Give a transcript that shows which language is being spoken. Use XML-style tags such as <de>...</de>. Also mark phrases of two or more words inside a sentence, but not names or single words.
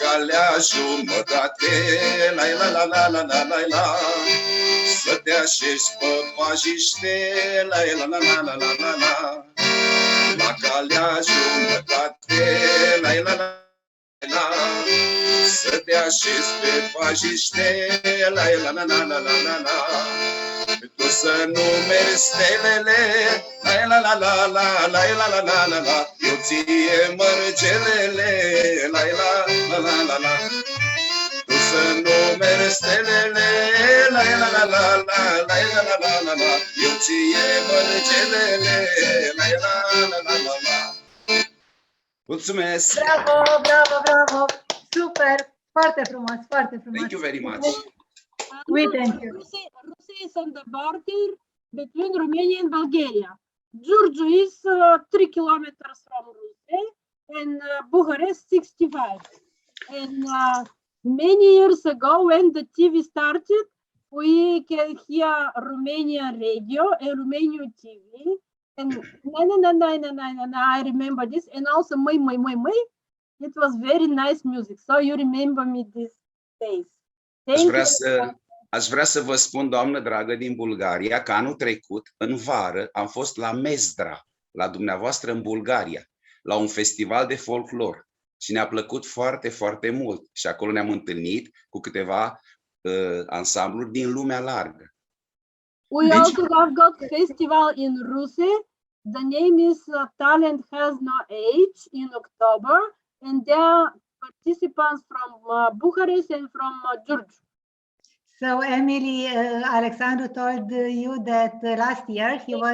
<ro>calea jumătate, la la la la la la la la, să te așezi pe pajiște, la la la la la la la la, la calea jumătate, la la la la, să te așezi pe pajiște, la la la la la la la, tu să numeri stelele, la la la la la la la la la la la, eu ție mărgelele, la la la la la la, tu să numeri stelele, la la la la la la la la la la la, eu ție mărgelele, la la la la la la. Mulțumesc! Bravo, bravo, bravo! Super! Foarte frumos, foarte frumos!</ro> <en>Thank you very much! We thank you. Russia is on the border between Romania and Bulgaria. Giurgiu is 3 kilometers from Russia and Bucharest 65. And many years ago when the TV started, we can hear Romanian radio and Romanian TV. And I remember this. And also my. It was very nice music. So you remember me these days.</en> <ro>Aș vrea să vă spun, doamnă dragă din Bulgaria, că anul trecut, în vară, am fost la Mezdra, la dumneavoastră în Bulgaria, la un festival de folclor și ne-a plăcut foarte, foarte mult. Și acolo ne-am întâlnit cu câteva ansambluri din lumea largă.</ro> <en>We also have got festival in Russia. The name is Talent Has No Age in October, and there are participants from Bucharest and from Giurgiu. So Emily, Alexandru told you that last year he was</en>